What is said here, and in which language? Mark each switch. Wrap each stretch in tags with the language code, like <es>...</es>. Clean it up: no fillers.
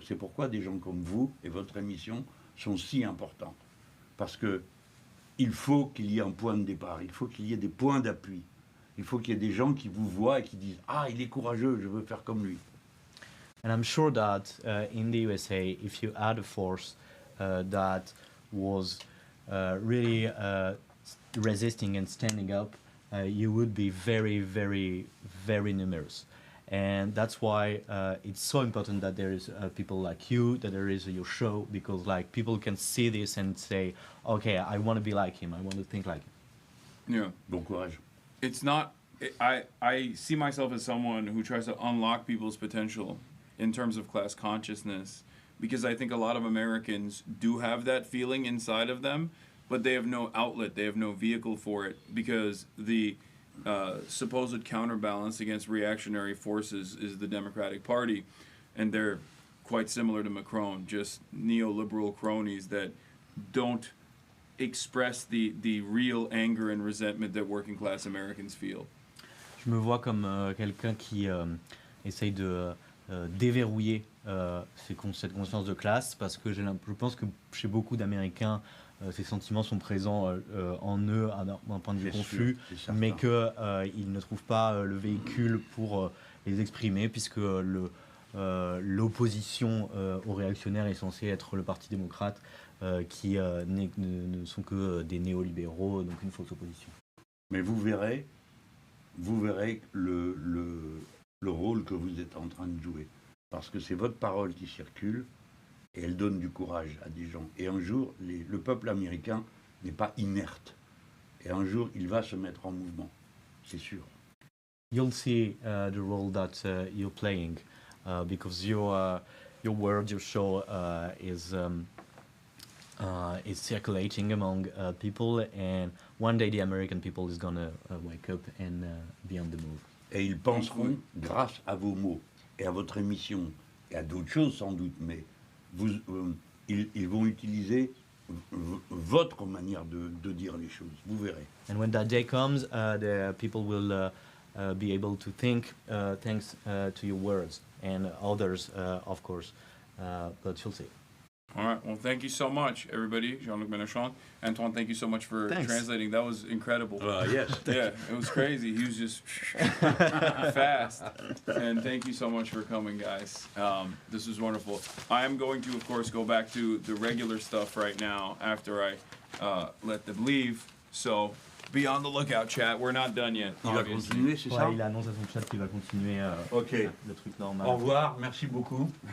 <fr>C'est pourquoi des gens comme vous et votre émission sont si importants. Parce que il faut qu'il y ait un point de départ, il faut qu'il y ait des points d'appui. Il faut qu'il y ait des gens qui vous voient et qui disent « Ah, il est courageux, je veux faire comme lui ».</fr> <en>And I'm sure that in the USA, if you had a force that was really resisting and standing up, you would be very, very, very numerous. And that's why it's so important that there is people like you, that there is your show, because like people can see this and say, okay, I want to be like him, I want to think like him. Yeah.</en> <fr>Bon courage.</fr> <en>It's not. I see myself as someone who tries to unlock people's potential in terms of class consciousness, because I think a lot of Americans do have that feeling inside of them, but they have no outlet, they have no vehicle for it, because the supposed counterbalance against reactionary forces is the Democratic Party, and they're quite similar to Macron, just neoliberal cronies that don't express the real anger and resentment that working class Americans feel.</en> <fr>Je me vois comme quelqu'un qui essaye de déverrouiller cette conscience de classe, parce que je pense que chez beaucoup d'Américains, ces sentiments sont présents en eux d'un point de vue confus, mais qu'ils ne trouvent pas le véhicule pour les exprimer, puisque l'opposition aux réactionnaires est censée être le Parti démocrate, qui ne sont que des néolibéraux, donc une fausse opposition. Mais vous verrez le rôle que vous êtes en train de jouer. Parce que c'est votre parole qui circule et elle donne du courage à des gens. Et un jour, le peuple américain n'est pas inerte. Et un jour, il va se mettre en mouvement. C'est sûr.</fr> <en>You'll see the role that you're playing because your word, your show is circulating among people, and one day the American people is gonna wake up and be on the move.</en> <fr>Et ils penseront, grâce à vos mots et à votre émission, et à d'autres choses sans doute, mais ils vont utiliser votre manière de dire les choses. Vous verrez.</fr> <en>And when that day comes, the people will be able to think thanks to your words, and others, of course, but you'll see. All right. Well, thank you so much, everybody. Jean-Luc Mélenchon. Antoine, thank you so much for translating. That was incredible. Yes. Yeah, it was crazy. He was just fast. And thank you so much for coming, guys. This was wonderful. I am going to, of course, go back to the regular stuff right now after I let them leave. So be on the lookout, chat. We're not done yet.</en> <fr>Il va continuer, c'est ça? Ouais, il annonce à son chat qu'il va continuer le truc normal. Au revoir, merci beaucoup.</fr>